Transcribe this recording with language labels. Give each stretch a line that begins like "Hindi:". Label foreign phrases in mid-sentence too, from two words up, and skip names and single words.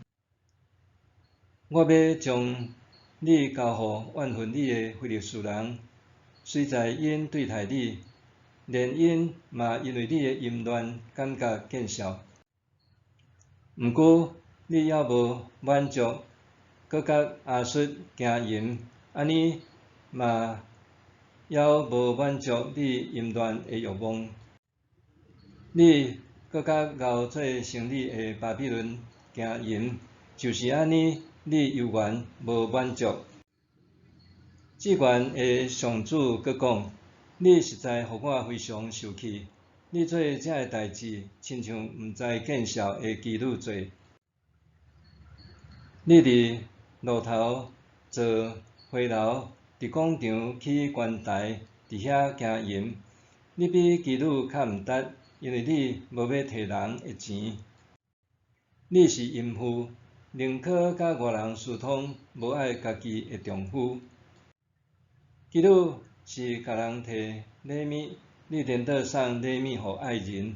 Min Nan Chinese: 我要将你交互怨恨你诶非利士人，虽在因对待你，连因嘛因为你诶淫乱感觉见笑。毋过你还无满足，搁甲亚述行淫，安尼嘛还无满足你淫乱诶欲望。你搁甲熬做成你诶巴比伦行淫，就是安尼，你犹原无满足。至悬诶上主阁讲：你实在互我非常受气。你做遮诶代志，亲像毋知见笑诶妓女做。你伫路头做回楼，伫广场起悬台，伫遐行淫。你比妓女较毋值，因为你无要摕人诶钱。你是淫妇，宁可甲外人私通，无爱家己诶丈夫。妓女是甲人摕礼物，你颠倒送礼物互爱人。